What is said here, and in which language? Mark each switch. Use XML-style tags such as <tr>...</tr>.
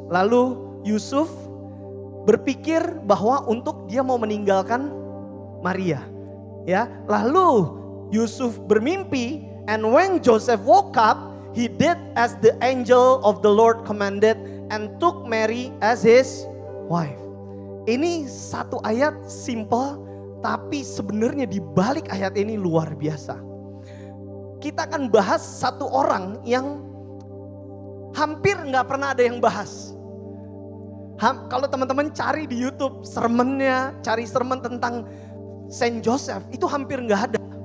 <id>Lalu Yusuf berpikir bahwa untuk dia mau meninggalkan Maria. Ya, lalu Yusuf bermimpi,</id> <en>and when Joseph woke up, he did as the angel of the Lord commanded and took Mary as his wife.</en> <id>Ini satu ayat simple, tapi sebenarnya di balik ayat ini luar biasa. Kita akan bahas satu orang yang hampir nggak pernah ada yang bahas. Kalau teman-teman cari di YouTube sermonnya, cari sermon tentang Saint Joseph, itu hampir nggak ada.</id>